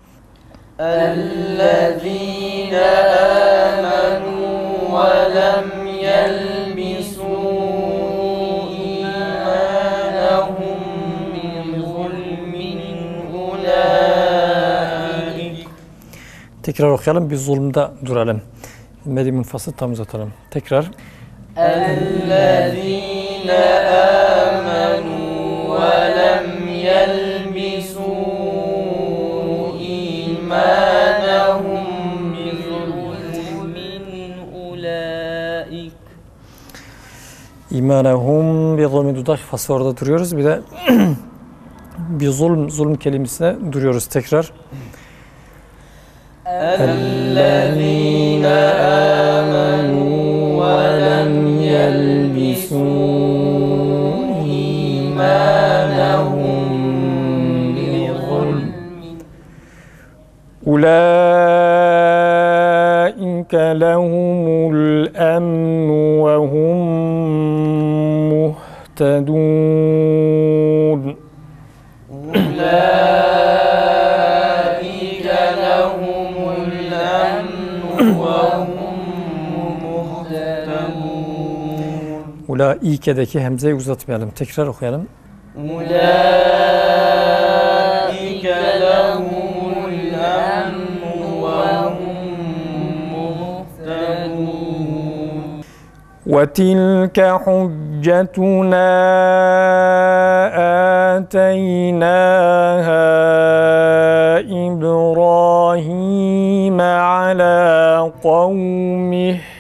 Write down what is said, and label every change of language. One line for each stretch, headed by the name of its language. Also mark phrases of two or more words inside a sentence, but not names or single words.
Arabic: الذين آمنوا ولم يلبسوا إيمانهم بظلم أولئك
Turkish: Tekrar okuyalım. Bir zulümde duralım. Medi munfası tam uzatalım. Tekrar.
Arabic: الذين آمنوا ولم يلبسوا إيمانهم بظلم أولئك إيمانهم بظلم
Turkish: dudak fası orada duruyoruz. Bir de bir zulm kelimesine duruyoruz tekrar.
Arabic: الذين آمنوا ولم يلبسوا إيمانهم بظلم أولئك الأمن وهم مهتدون أولئك لهم الأمن وهم مهتدون
Turkish: Ulaike'deki hemzeyi uzatmayalım. Tekrar okuyalım.
Arabic: أولئك لهم الأمن وهم مهتدون وتلك حجتنا آتيناها إبراهيم على قومه